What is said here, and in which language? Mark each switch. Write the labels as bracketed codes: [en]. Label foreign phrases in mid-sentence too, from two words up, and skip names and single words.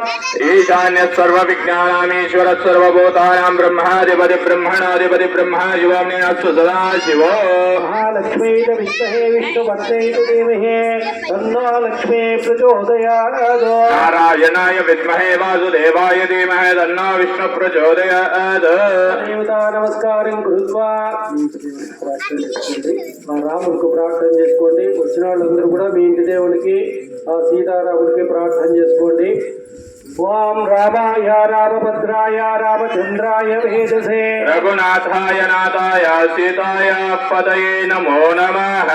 [sa] ईशान्य सर्वविज्ञानामीश्वर सर्वभूतानां ब्रह्माधिपति ब्रह्मणाधिपति ब्रह्मा युवाम्नेऽस्तु सदा शिवो। महालक्ष्मी विद्महे विष्णुपत्न्यै धीमहि तन्नो लक्ष्मी प्रचोदयात्। नारायणाय विद्महे वासुदेवाय धीमहि तन्नो विष्णु प्रचोदयात्। देवता नमस्कारं कृत्वा [te] రాముడికి ప్రార్థన చేసుకోండి। వచ్చిన వాళ్ళందరూ కూడా మీ ఇంటి దేవునికి ఆ సీతారాముడికి ప్రార్థన చేసుకోండి। [sa] ఓం రామాయ రామభద్రాయ రామచంద్రాయ వేదసే రఘునాథాయ నాథాయ సీతాయ పదయే నమో నమః।